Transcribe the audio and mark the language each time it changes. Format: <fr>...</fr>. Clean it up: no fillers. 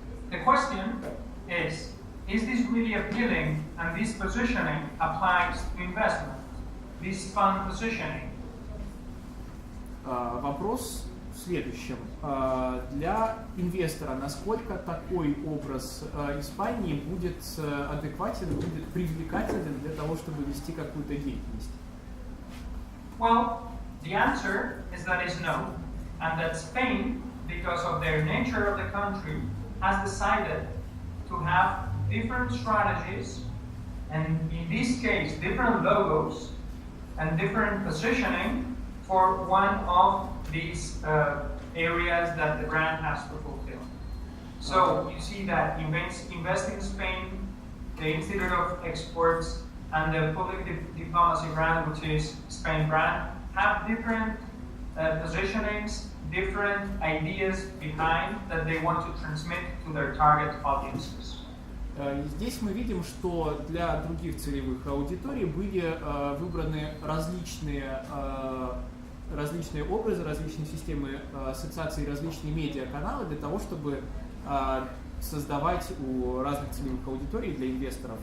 <en>The question is this really appealing, and this positioning applies to investment, this fund positioning?</en> <ru>Вопрос в следующем. Для инвестора, насколько такой образ Испании будет адекватен, будет привлекателен для того, чтобы вести какую-то деятельность?</ru> <en>Well, the answer is that it's no, and that Spain, because of their nature of the country, has decided to have different strategies, and in this case, different logos and different positioning for one of these areas that the brand has to fulfill. So you see that Invest in Spain, the Institute of Exports, and the Public Diplomacy brand, which is Spain brand, have different positionings, different ideas behind that they want to transmit to their target audiences.</en> <ru>Здесь мы видим, что для других целевых аудиторий были выбраны различные образы, различные системы ассоциаций, различные медиаканалы для того, чтобы создавать у разных целевых аудиторий для инвесторов.</ru>